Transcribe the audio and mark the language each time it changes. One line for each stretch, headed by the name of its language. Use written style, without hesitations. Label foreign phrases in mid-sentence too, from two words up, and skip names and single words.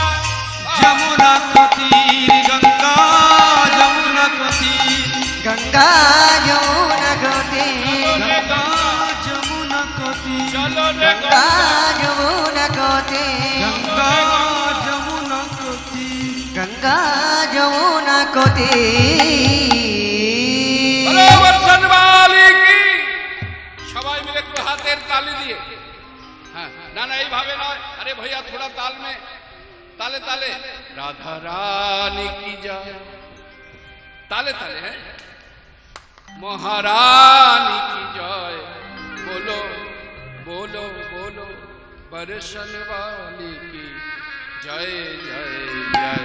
Hindi: जमुना कोती, गंगा जमुना कोती, गंगा यमुना कोती, गंगा जमुना कोती, चलो रे गंगा यमुना कोती, गंगा जमुना कोती। गंगा কোটি
Bangla: বলো বর্ষণবালি কি সবাই মিলে একটু হাতের তালি দিয়ে হ্যাঁ না না এইভাবে নয় আরে
Hindi: भैया थोड़ा ताल में ताले ताले राधा रानी की जय ताले ताले है महारानी की जय बोलो बोलो बोलो बरसन वाली की जय जय जय